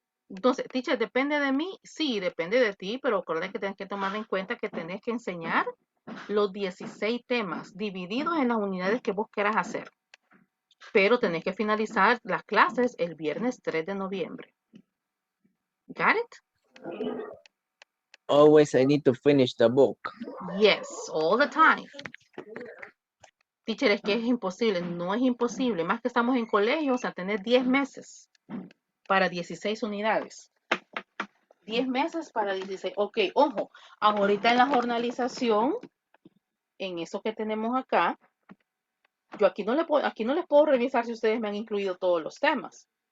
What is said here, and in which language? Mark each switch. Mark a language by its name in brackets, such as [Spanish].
[Spanish] Entonces, teacher, ¿depende de mí? Sí, depende de ti, pero acuérdate que tienes que tomar en cuenta que tenés que enseñar los 16 temas divididos en las unidades que vos quieras hacer. Pero tenés que finalizar las clases el viernes 3 de noviembre. [English] Got it? Always I need to finish the book. Yes, all the time. [Spanish] Teacher, es que es imposible. No es imposible. Más que estamos en colegio, o sea, tener 10 meses para 16 unidades. 10 meses para 16. Ok, ojo, ahorita en la jornalización, en eso que tenemos acá, yo aquí no les puedo revisar si ustedes me han incluido todos los temas.